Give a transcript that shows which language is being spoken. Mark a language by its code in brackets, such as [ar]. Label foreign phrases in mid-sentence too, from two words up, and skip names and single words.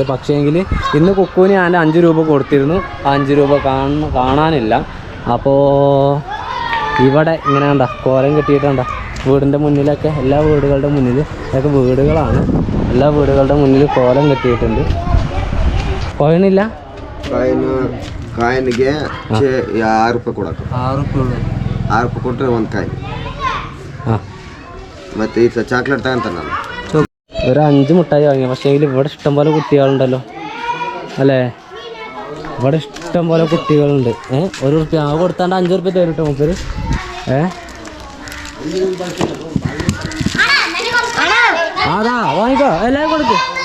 [ml] പക്ഷേങ്കിൽ ഇന്ന് കുക്കുവിന് ഞാൻ 5 രൂപ കൊടുത്തിരുന്നു. 5 രൂപ കാണാനില്ല. അപ്പോൾ ഇവിടെ ഇങ്ങനെ കണ്ട കോലം കെട്ടിയിട്ടുണ്ട വീടിൻ്റെ മുന്നിലൊക്കെ എല്ലാ വീടുകളുടെ മുന്നിൽ ഇതൊക്കെ വീടുകളാണ്. എല്ലാ വീടുകളുടെ മുന്നിൽ കോലം കെട്ടിയിട്ടുണ്ട്. കോയണില്ല [kn] ಕಾಯಿನ್ಗೆ 6 ರೂಪಾಯಿ ಕೊಡಕ್ಕೆ 6 ರೂಪಾಯಿ 6 ರೂಪಾಯಿ ಕೊಟ್ಟರೆ ಒಂದು ಕಾಯಿನ್. ಹಾಂ ಮತ್ತೆ ಈ ಚಾಕ್ಲೇಟ್ ತಗೊಂತ ನಾನು [ml] ഒരു 5 മുട്ടായി വാങ്ങി. പക്ഷേ ഇവിടെ ഇഷ്ടംപോലെ കുട്ടികളുണ്ടല്ലോ അല്ലേ? ഇവിടെ ഇഷ്ടംപോലെ കുട്ടികളുണ്ട്. 1 റുപ്യ കൊടുത്താണ്ട് 5 റുപ്യ തരും കേട്ടോ മൂപ്പര്. അതാ വാങ്ങിക്കോ എല്ലാവരും കൊടുക്കും.